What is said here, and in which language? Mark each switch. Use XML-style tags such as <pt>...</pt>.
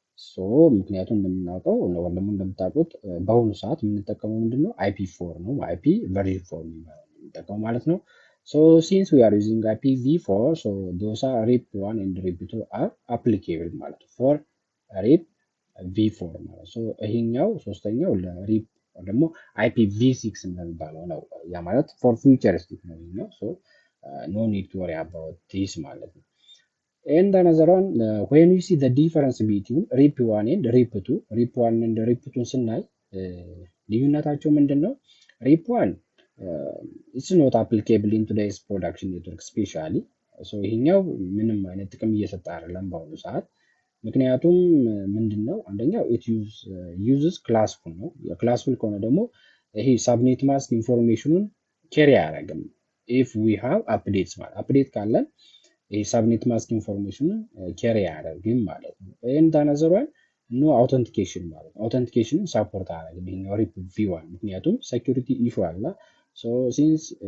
<am>ሶ ምክንያቱም እንደምናውቀው ወይም ደግሞ እንደምታውቁት በአሁኑ ሰዓት የምንጠቀመው ምንድነው IP4 ነው። IP ቨርዥን 4 የሚባለው የምንጠቀመው ማለት ነው። ሶ</am> <en>ሲንስ ዊ አር ዩዚንግ IPv4 ሶ ዶስ አር ሪፕ 1 ኤንድ ሪፕ 2 አር አፕሊኬብል</en> <am>ማለት ነው ፎር ሪፕ V4 ማለት ሶ ይሄኛው ሶስተኛው ለሪፕ ደግሞ IPv6 እንደሚባለው ነው። ያ ማለት ፎር ፊውቸሪስቲክ ነው። ሶ</am> <en>ኖ ኒድ ቱ ወሪ አባውት ዲስ ማለት ነው። And another one, when we see the difference between RIP 1 and RIP 2, RIP 1 and RIP 2</en> <am>ስናይ ልዩነታቸው ምንድን ነው?</am> <en>RIP 1 it's not applicable in today's production network especially.</en> <am>So ይሄኛው ምንም አይነት ጥቅም እየሰጠ አይደለም በአሁኑ ሰዓት። ምክንያቱም ምንድን ነው? አንደኛው</am> <en>it uses classful</en> <am>ነው። ክላስፉል ከሆነ ደግሞ ይሄ ሳብኔት ማስክ ኢንፎርሜሽኑን ኬሪ አያደርግም።</am> <en>if we have updates</en> <am>ማለት አፕዴት ካለን የሳብኔት ማስክ ኢንፎርሜሽን ኬሪ አያደርግም ማለት ነው።</am> <en>ኤንድ አናዘር ዋን ኖ አውተንቲኬሽን</en> <am>ማለት ነው። አውተንቲኬሽንን ሳፖርት አያደርግም ይሄኛው ሪፕ ቪ1 ምክንያቱም ሴኩሪቲ ኢሹ አለ። ሶ ሲንስ</am>